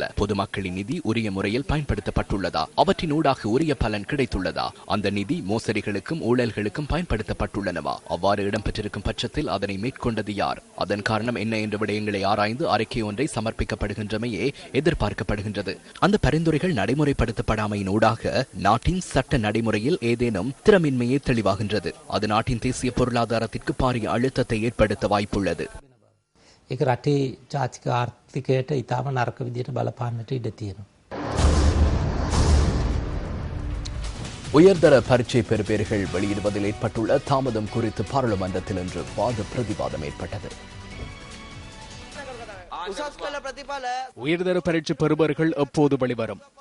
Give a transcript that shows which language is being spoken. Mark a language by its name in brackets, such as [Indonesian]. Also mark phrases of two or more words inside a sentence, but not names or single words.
[Tamil] பொதுமக்களின் நிதி உரிய முறையில் பயன்படுத்தப்பட்டுள்ளதா, அவற்றின் ஊடாக உரிய பலன் கிடைத்துள்ளதா, அந்த நிதி மோசடிகளுக்கும் ஊழல்களுக்கும் பயன்படுத்தப்பட்டுள்ளனவா, அவ்வாறு இடம்பெற்றிருக்கும் பட்சத்தில் அதனை மேற்கொண்டது யார், அதன் காரணம் என்ன என்ற விடயங்களை ஆராய்ந்து அறிக்கை ஒன்றை சமர்ப்பிக்கப்படுகின்றமையே எதிர்பார்க்கப்படுகின்றது. அந்த பரிந்துரைகள் நடைமுறைப்படுத்தப்படாமையின் ஊடாக நாட்டின் சட்ட நடைமுறையில் ஏதேனும் திறமின்மையே தெளிவாகின்றது. அது நாட்டின் தேசிய பொருளாதாரத்திற்கு பாரிய அழுத்தத்தை ஏற்படுத்த வாய்ப்புள்ளது. [Sinhala] ඒක රටේ ජාතික ආර්ථිකයට ඉතාම නරක විදිහට බලපාන්නට ඉඩ තියෙනවා. [Tamil] உயர்தர பரீட்சை பெறுபேறுகள் வெளியிடுவதில் ஏற்பட்டுள்ள தாமதம் குறித்து பாராளுமன்றத்தில் இன்று வாத பிரதிவாதம் ஏற்பட்டது. உயர்தர பரீட்சை பெறுபவர்கள் எப்போது வெளிவரும்?